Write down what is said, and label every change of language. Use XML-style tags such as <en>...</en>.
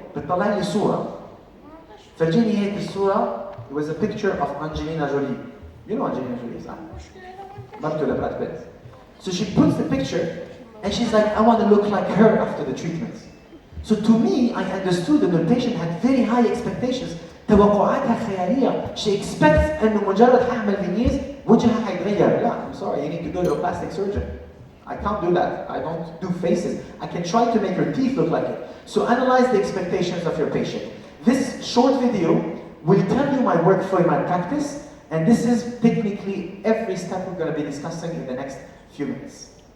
<ar>بتطلع لي صورة. فرجيني هيك الصورة.</ar> <en>It was a picture of Angelina Jolie. You know Angelina Jolie,</en> <ar>صح؟ مرته لبراد بيت.</ar> <en>So she puts the picture and she's like, I want to look like her after the treatment. So to me, I understood that the patient had very high expectations.</en> <ar>توقعاتها خيالية.</ar> <en>She expects</en> <ar>إنه مجرد حعمل فينيرز وجهها حيتغير.</ar> <en>لا, I'm sorry, you need to go to a plastic surgeon. I can't do that. I don't do faces. I can try to make her teeth look like it. So analyze the expectations of your patient. This short video will tell you my workflow in my practice, and this is technically every step we're going to be discussing in the next few minutes.</en>